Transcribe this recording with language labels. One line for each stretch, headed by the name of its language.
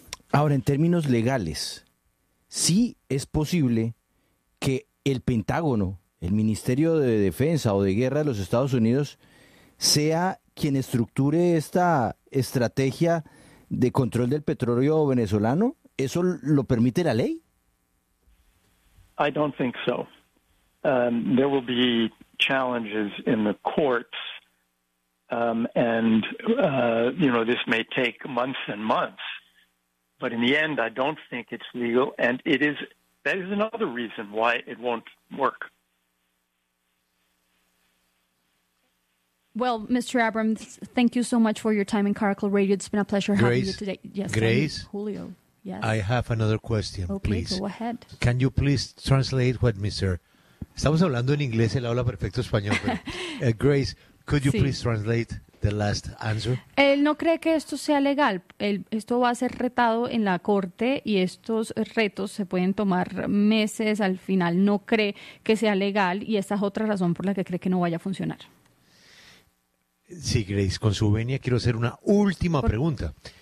Spanish: Ahora, en términos legales, sí es posible que el Pentágono, el Ministerio de Defensa o de Guerra de los Estados Unidos, sea quien estructure esta estrategia de control del petróleo venezolano, ¿eso lo permite la ley?
English: I don't think so. There will be challenges in the courts, this may take months and months. But in the end, I don't think it's legal, and it is. That is another reason why it won't work. Well, Mr. Abrams, thank you so much for your time in Caracol Radio. It's been a pleasure Grace, having you today. Yes, Grace, Julio. Yes. I have another question, okay, please. Go ahead. Can you please translate what Mr.
Spanish: Estamos hablando en inglés, él habla perfecto español.
English: Grace, could you please translate the last answer?
Spanish: Él no cree que esto sea legal. Esto va a ser retado en la corte y estos retos se pueden tomar meses. Al final no cree que sea legal y esta es otra razón por la que cree que no vaya a funcionar. Sí, Grace, con su venia quiero hacer una última pregunta.